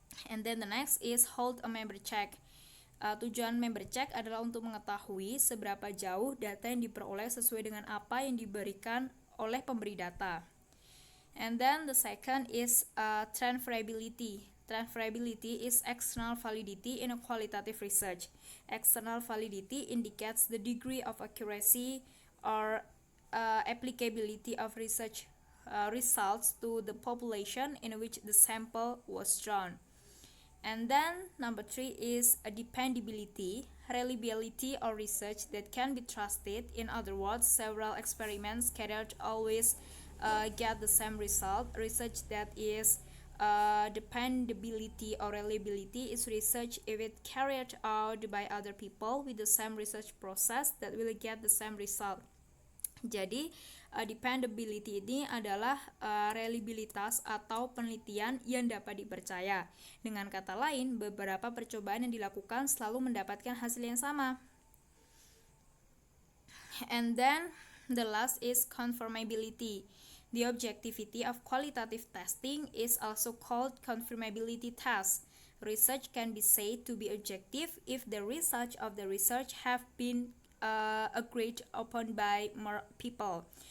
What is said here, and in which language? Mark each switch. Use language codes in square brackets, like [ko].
[en] And then the next is hold a member check. [id] Tujuan member check adalah untuk mengetahui seberapa jauh data yang diperoleh sesuai dengan apa yang diberikan oleh pemberi data. [en] And then the second is transferability. Transferability is external validity in a qualitative research. External validity indicates the degree of accuracy or applicability of research results to the population in which the sample was drawn. And then number 3 is a dependability, reliability or research that can be trusted. In other words, several experiments carried always get the same result. Research that is dependability or reliability is research if it carried out by other people with the same research process that will get the same result. [id] Jadi dependability ini adalah reliabilitas atau penelitian yang dapat dipercaya. Dengan kata lain, beberapa percobaan yang dilakukan selalu mendapatkan hasil yang sama. [en] And then the last is confirmability. The objectivity of qualitative testing is also called confirmability test. Research can be said to be objective if the results of the research have been agreed upon by more people.